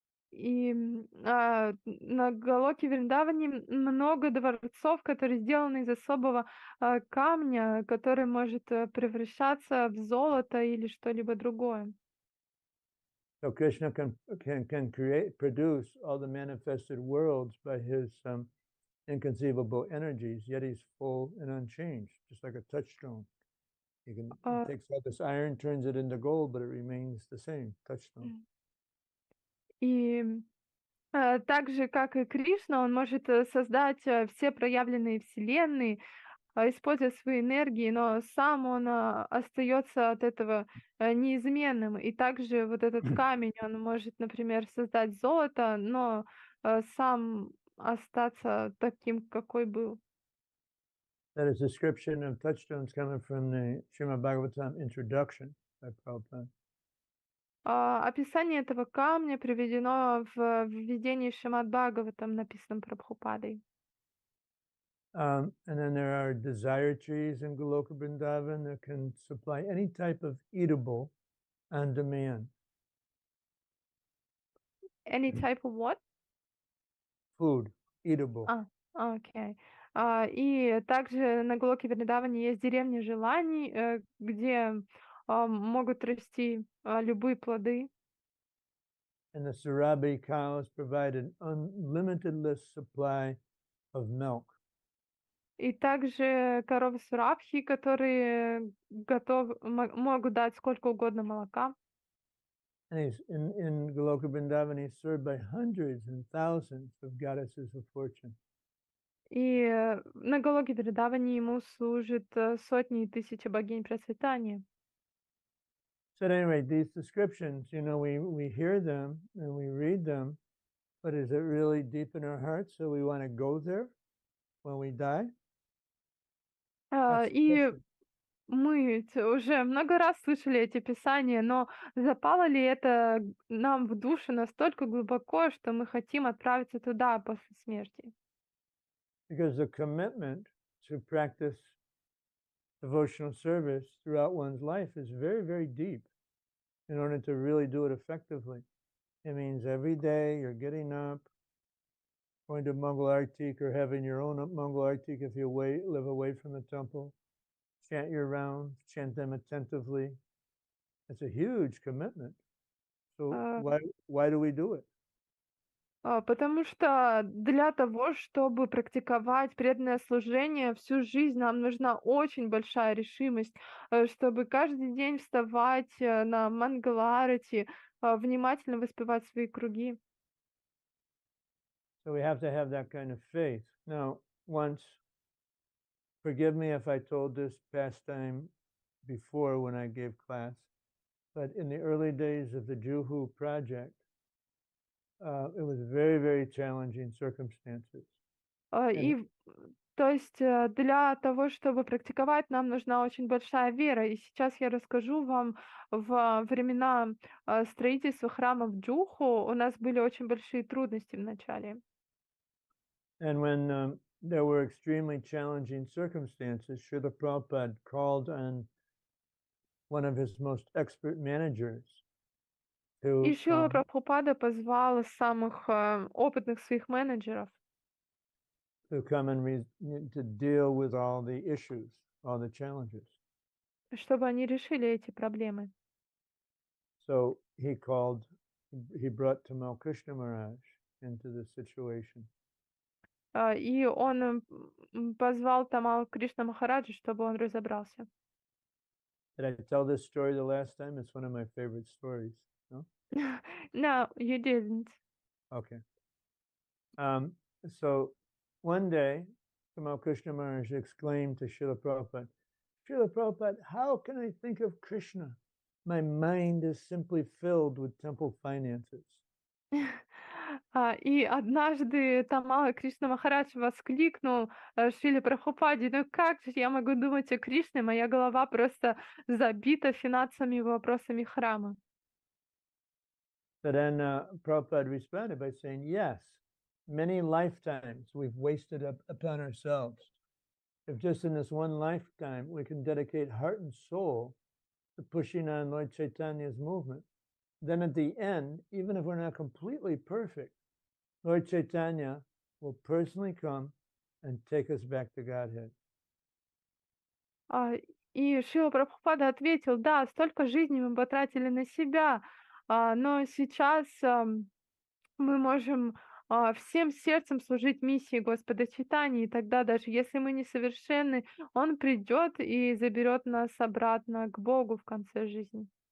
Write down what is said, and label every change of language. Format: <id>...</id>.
<ru>И на Галоке Вриндаване много дворцов, которые сделаны из особого камня, который может превращаться в золото или что-либо другое.</ru> <en>So Krishna can produce all the manifested worlds by his inconceivable energies, yet he's full and unchanged, just like a touchstone. He takes all this iron, turns it into gold, but it remains the same, touchstone.</en> <ru>И так же, как и Кришна, он может создать все проявленные вселенные, используя свои энергии, но сам он остается от этого неизменным. И также вот этот камень, он может, например, создать золото, но сам остаться таким, какой был.</ru> <en>That is description of touchstones coming from the Шримад Бхагаватам introduction by Prabhupada.</en> <ru>Описание этого камня приведено в введении Шримад Бхагаватам, написанном Прабхупадой.</ru> <en>And then there are desire trees in Goloka Vrindavan that can supply any type of eatable on demand. Any type of what? Food, eatable. Окей.</en> <ru>И также на Голоке Вриндаване есть деревня желаний, где могут расти любые плоды.</ru> <en>And the Sarabi cows provide an unlimited supply of milk.</en> <ru>И также коровы Сурабхи, которые могут дать сколько угодно молока.</ru> <en>And he's in Goloka Vrindavan, he's served by hundreds and thousands of goddesses of fortune.</en> <ru>И на Голоке Вриндаване ему служат сотни и тысячи богинь процветания.</ru> <en>So at any rate, these descriptions, we hear them and we read them, but is it really deep in our hearts? So we want to go there when we die? That's the</en> <ru>И</ru> <en>question.</en> <ru>мы уже много раз слышали эти писания, но запало ли это нам в душу настолько глубоко, что мы хотим отправиться туда после смерти?</ru> <en>Because the commitment to practice devotional service throughout one's life is very, very deep in order to really do it effectively. It means every day you're getting up, going to Mangal Artik or having your own Mangal Artik if you live away from the temple. Chant your rounds, chant them attentively. It's a huge commitment. So why do we do it?</en> <ru>Потому что для того, чтобы практиковать преданное служение всю жизнь, нам нужна очень большая решимость, чтобы каждый день вставать на Мангаларати, внимательно воспевать свои круги.</ru> <en>So we have to have that kind of faith. Now, once, forgive me if I told this pastime before when I gave class, but in the early days of the Juhu project, it was very, very challenging circumstances.</en> <ru>И то есть для того, чтобы практиковать, нам нужна очень большая вера. И сейчас я расскажу вам, во времена строительства храма в Джуху у нас были очень большие трудности в начале.</ru> <en>And when there were extremely challenging circumstances, Srila Prabhupada called on one of his most expert managers</en> <ru>И</ru> <en>to</en> <ru>Шрила Прабхупада позвал самых опытных своих менеджеров,</ru> <en>come and to deal with all the issues, all the challenges.</en> <ru>чтобы они решили эти проблемы.</ru> <en>So he brought Tamal Krishna Maharaj into this situation.</en> <ru>И он позвал Тамал Кришна Махараджа, чтобы он разобрался.</ru> <en>Did I tell this story the last time? It's one of my favorite stories. No? No, you didn't. Okay. So one day, Tamal Krishna Maharaj exclaimed to Srila Prabhupada, Srila Prabhupada, how can I think of Krishna? My mind is simply filled with temple finances.</en> <ru>И однажды Тамала Кришна Махарадж воскликнул Шриле Прабхупаде: ну как же я могу думать о Кришне? Моя голова просто забита финансовыми вопросами храма.</ru> <en>So then Prabhupada responded by saying, yes, many lifetimes we've wasted upon ourselves. If just in this one lifetime we can dedicate heart and soul to pushing on Lord Chaitanya's movement, then at the end, even if we're not completely perfect, Lord Chaitanya will personally come and take us back to Godhead.</en> <ru>И Шрила Прабхупада ответил: да, столько жизней мы потратили на себя, но сейчас мы можем всем сердцем служить миссии Господа Чайтаньи, и тогда даже если мы несовершенны, Он придет и заберет нас обратно к Богу в конце жизни.</ru>